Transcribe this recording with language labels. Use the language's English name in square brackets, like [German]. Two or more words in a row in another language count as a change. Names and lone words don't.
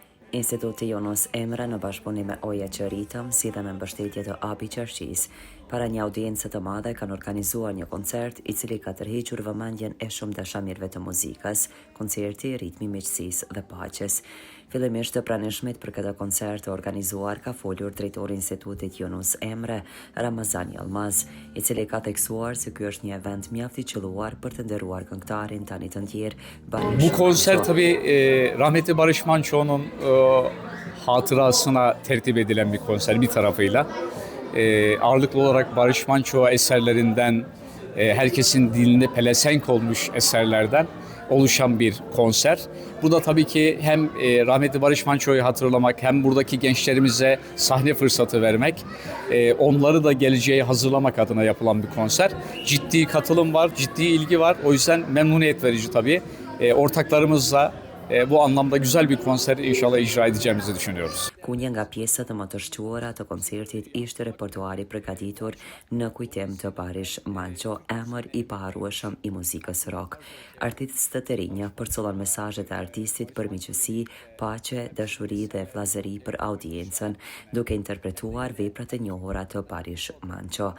[Albanian] Instituti Yunus Emre në bashkëpunim me OJC-ritëm, si dhe me mbështetje të API Qarqisë, para një audiencë të madhe kanë organizuar një koncert i cili ka tërhequr vëmendjen e shumë dashamirëve të muzikës, koncerti Ritmi i Miqësisë dhe Paqes. Fillimisht të pranishmit për këtë koncert të organizuar ka folur drejtori i Institutit Yunus Emre, Ramazan Yilmaz, i cili ka theksuar se ky është një event mjaft i qelluar për të nderuar këngëtarin tani të ndjer Barış. [Turkish] Bu konser tabii rahmetli Barış Manço'nun hatırasına tertip edilen bir konser bir tarafıyla. Ağırlıklı olarak Barış Manço eserlerinden, herkesin dilinde pelesenk olmuş eserlerden oluşan bir konser. Bu da tabii ki hem rahmetli Barış Manço'yu hatırlamak, hem buradaki gençlerimize sahne fırsatı vermek, onları da geleceğe hazırlamak adına yapılan bir konser. Ciddi katılım var, ciddi ilgi var. O yüzden memnuniyet verici tabii. Ortaklarımızla bu anlamda güzel bir konser inşallah icra edeceğimizi düşünüyoruz. [Albanian] Ku një nga pjesët më të shquara të koncertit ishte repertuari përgatitur në kujtim të Barış Manço, emër i paharrueshëm i muzikës rock. Artistët e rinj përcollon mesazhet e artistit për miqësi, paqe, dashuri dhe vllazëri për audiencën, duke interpretuar veprat e njohura të Barış Manço.